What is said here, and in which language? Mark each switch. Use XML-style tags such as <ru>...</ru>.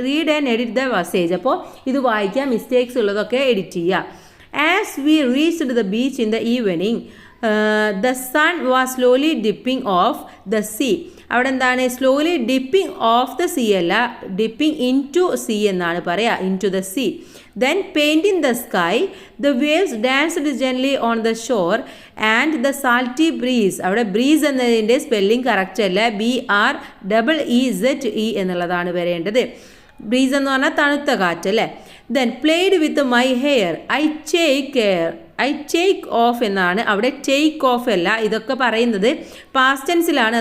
<en>Read and edit the message.</en> <ml>അപ്പോൾ ഇത് വായിക്കാം, മിസ്റ്റേക്സ് ഉള്ളതൊക്കെ എഡിറ്റ് ചെയ്യുക.</ml> <en>As we reached the beach in the evening the sun was slowly dipping off the sea.</en> <ml>അവിടെ എന്താണ്?</ml> <en>slowly dipping off the sea അല്ല, dipping into sea</en> <ml>എന്നാണ് പറയുക,</ml> <en>Into the sea. Then painting the sky, the waves danced gently on the shore and the salty breeze.</en> <ml>അവിടെ breeze എന്നതിൻ്റെ spelling correct അല്ല, BREEZE എന്നുള്ളതാണ് വരേണ്ടത്. Breeze എന്ന് പറഞ്ഞാൽ തണുത്ത കാറ്റ് അല്ലേ.</ml> <en>Then played with my hair I take off എന്നാണ്.</en> <ml>അവിടെ ടേക്ക് ഓഫ് അല്ല, ഇതൊക്കെ പറയുന്നത് പാസ്റ്റ് ടെൻസിലാണ്.</ml>